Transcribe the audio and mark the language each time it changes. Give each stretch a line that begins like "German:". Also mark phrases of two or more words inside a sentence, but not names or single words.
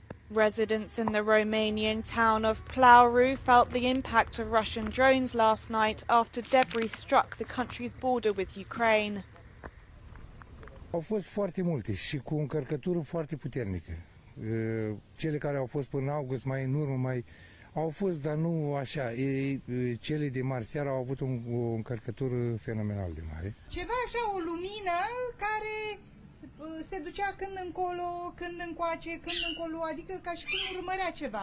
English: Residents in the Romanian town of Plauru felt the impact of Russian drones last night after debris struck the country's border with Ukraine.
Romanian: Au fost foarte multe și cu o încărcătură foarte puternică. Cele care au fost până august, mai în urmă, mai au fost, dar nu așa. Cele de mari seara au avut o încărcătură fenomenal de mare. Ceva așa, o lumină care se ducea când încolo, când încoace, când încolo, adică ca și cum urmărea ceva.